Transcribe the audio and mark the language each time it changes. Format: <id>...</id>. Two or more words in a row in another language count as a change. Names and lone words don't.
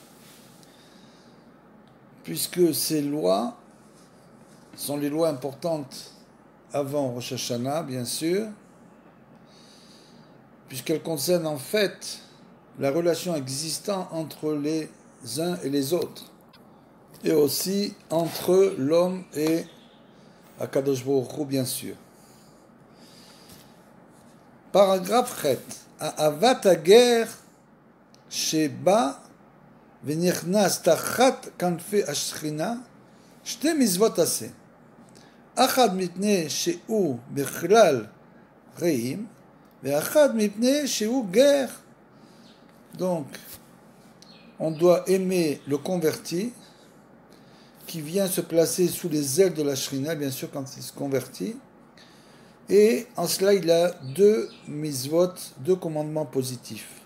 <fr>Puisque ces lois sont les lois importantes avant Rosh Hashanah, bien sûr, puisqu'elles concernent en fait la relation existante entre les uns et les autres, et aussi entre l'homme et</fr> <he>הקדוש ברוך הוא,</he> <fr>bien sûr.</fr> <he>Paragraphe ח' אהבת הגר שבא ונכנס תחת כנפי השכינה שתי מצוות עשה. אחד מפני שהוא בכלל רעים ואחד מפני שהוא גר.</he> <fr>Donc, on doit aimer le converti qui vient se placer sous les ailes de la Shrina, bien sûr, quand il se convertit. Et en cela, il a deux mitzvot, deux commandements positifs.</fr>